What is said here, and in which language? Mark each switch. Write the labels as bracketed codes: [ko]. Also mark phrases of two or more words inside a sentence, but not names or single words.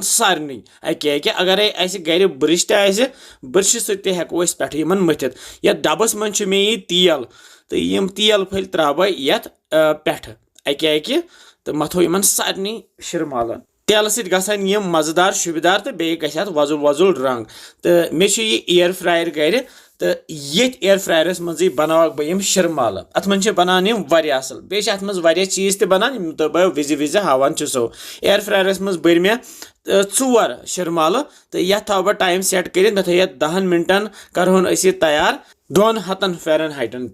[ks] सारे अके अगर गर ब्रिश ब्रिश सत हेको पे मथित ये डबस मज मे तेल तो यम तेल फल त्राव ये पे अके तो मथो इन सारे शिरमालन तेल सत गसान यम मजेदार शुबदार तो बे गथ वजुल वजुल रंग तो मे ये [en] air fryer [ks] गर तो ये [en] air fryers [ks] मज बनाव बह यम शिरमाल अत मन बनान यम वारिया असल बे अत मज वारिया चीज बनान तो बह विज विज हावान सो [en] air fryers [ks] मज बर मे 4 शिरमाल तो ये थव बह [en] time set [ks] कर मे थो 10 मिनटन करहोन तैयार 200 फ़ारेनहाइटन